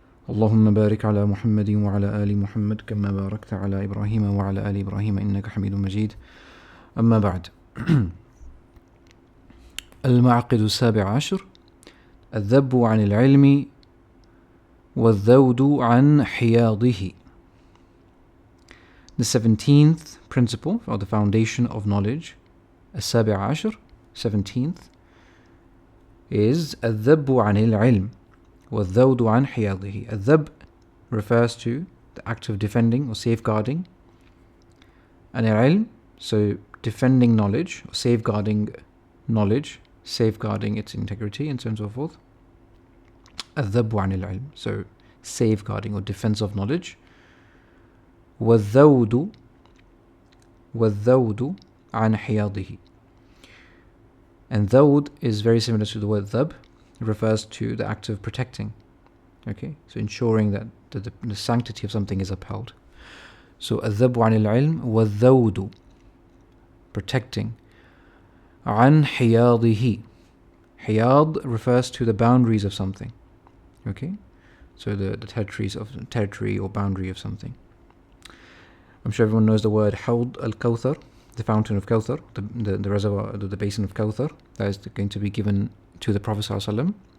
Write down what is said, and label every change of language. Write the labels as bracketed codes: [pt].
[ar] اللهم بارك على محمد وعلى آل محمد كما باركت على إبراهيم وعلى آل إبراهيم إنك حميد مجيد. أما بعد. المعقد السابع عشر: الذب عن العلم والذود عن حياضه. [en] The 17th principle, or the foundation of knowledge, [ar] السابع عشر, [en] 17th, is [ar] الذب عن العلم والذود عن حياضه. [en] الذب refers to the act of defending or safeguarding, and العلم, so defending knowledge or safeguarding knowledge, safeguarding its integrity and so on and so forth. [ar] الذب عن العلم, [en] so safeguarding or defense of knowledge. [ar] والذود عن حياضه. [en] And ذود is very similar to the word ذب. It refers to the act of protecting. Okay, so ensuring that the sanctity of something is upheld. [ar] So الذب عن العلم والذود, protecting. عن حياضه. [en] حياض refers to the boundaries of something. Okay, so the territory or boundary of something. I'm sure everyone knows the word Hawd al-Kawthar, the fountain of Kawthar, the reservoir, the basin of Kawthar, that is going to be given to the Prophet ﷺ.